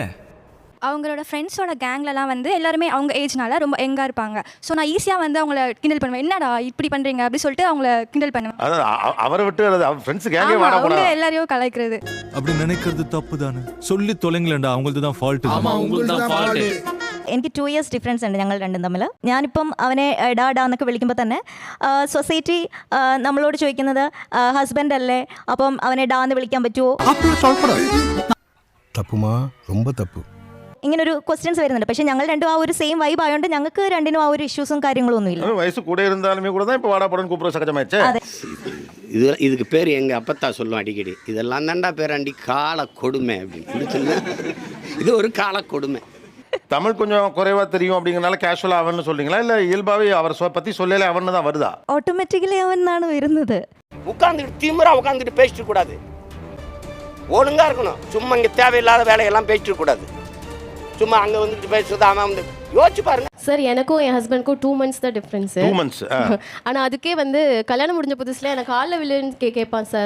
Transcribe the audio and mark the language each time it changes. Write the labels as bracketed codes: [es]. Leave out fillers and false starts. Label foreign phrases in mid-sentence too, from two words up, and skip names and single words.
[ta] அவங்களோட [en] friends gang [ta] வந்து எல்லாருமே அவங்க ஏஜ்னால ரொம்ப எங்கா இருப்பாங்க. ஸோ நான் ஈஸியாக வந்து அவங்கள கிண்டல் பண்ணுவேன். என்னடா இப்படி பண்ணுறீங்க அப்படி சொல்லிட்டு அவங்கள கிண்டல் பண்ணுவேன். அதாவது அவரை விட்டு [en] friends gang [ta] வாடா போடா அவங்க எல்லாரையும் கலாய்க்கிறது. அப்படி நினைக்கிறது தப்பு தானே. சொல்லி தொலைங்களேண்டா, அவங்களுக்கு தான் ஃபால்ட். ஆமா, உங்களுக்கு தான் ஃபால்ட். [ml] എനിക്ക് 2 [en] years difference [ml] ഉണ്ട് ഞങ്ങൾ രണ്ടും തമ്മിൽ. ഞാനിപ്പം അവനെ എടാ എടാ എന്നൊക്കെ വിളിക്കുമ്പോൾ തന്നെ സൊസൈറ്റി നമ്മളോട് ചോദിക്കുന്നത് ഹസ്ബൻഡ് അല്ലേ, അപ്പം അവനെ ഡാ എന്ന് വിളിക്കാൻ പറ്റുമോ? [ta] தப்புமா, ரொம்ப தப்பு. [ml] ഇങ്ങനൊരു ക്വസ്റ്റ്യൻസ് വരുന്നുണ്ട്. പക്ഷേ ഞങ്ങൾ രണ്ടും ആ ഒരു [en] same vibe [ml] ആയതുകൊണ്ട് ഞങ്ങൾക്ക് രണ്ടിനും ആ ഒരു ഇഷ്യൂസും കാര്യങ്ങളും ഒന്നുമില്ല. [ta] வயசு கூட இருந்தாலுமே கூட தான் இப்போ வாடா போடன்னு கூப்பிட சகஜமாயிடுச்சு. இதுக்கு பேர் எங்கள் அப்பத்தா சொல்லுவோம் அடிக்கடி, இதெல்லாம் தாண்டா பேராண்டி கால கொடுமை அப்படின்னு. இது ஒரு கால கொடுமை. தமிழ் கொஞ்சம் குறைவா தெரியும் அப்படிங்கறனால கேஷுவலா அவன்னு சொல்றீங்களா இல்ல இயல்பாவே அவரை பத்தி சொல்லல அவன்னு தான் வருதா? [ml] ഓട്ടോമാറ്റിക്കലി അവനാണ് വരുന്നത്. [ta] உட்காந்துட்டு திமிரா உட்காந்துட்டு பேசிட்டு கூடாது, ஒழுங்கா இருக்கணும். சும்மா இங்கே தேவையில்லாத வேலையெல்லாம் பேசிட்டு கூடாது. சும்மா அங்க வந்துட்டு பேசுறது அவன் வந்து யோசிச்சு பாருங்க சார். எனக்கும் என் ஹஸ்பண்ட்க்கும் 2 months தான் டிஃப்ரென்ஸ். 2 months. ஆனால் அதுக்கே வந்து கல்யாணம் முடிஞ்ச புதுசுல எனக்கு காலில் விழுன்னு கேட்பான் சார்.